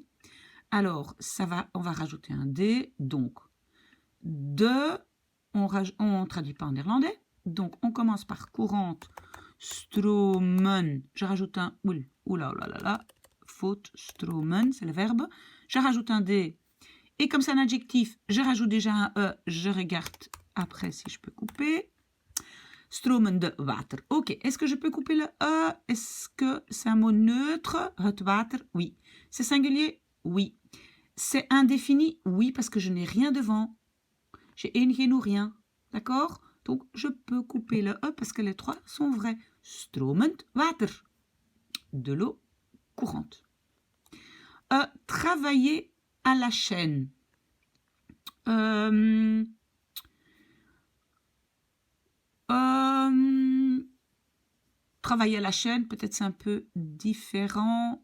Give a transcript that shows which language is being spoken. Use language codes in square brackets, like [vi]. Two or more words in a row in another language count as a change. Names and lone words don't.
[fr] Alors, on va rajouter un D, donc, on ne traduit pas en néerlandais, donc on commence par courante, stromen, je rajoute un, faute, stromen, c'est le verbe, je rajoute un D, et comme c'est un adjectif, je rajoute déjà un E, je regarde après si je peux couper. [nl] Stromen de water. [fr] Ok, est-ce que je peux couper le E? Est-ce que c'est un mot neutre? [nl] Het water? [fr] Oui. C'est singulier? Oui. C'est indéfini? Oui, parce que je n'ai rien devant. J'ai geen ou rien. D'accord? Donc, je peux couper le E parce que les trois sont vrais. [nl] Stromend water. [fr] De l'eau courante. Travailler à la chaîne. Travailler à la chaîne, peut-être c'est un peu différent.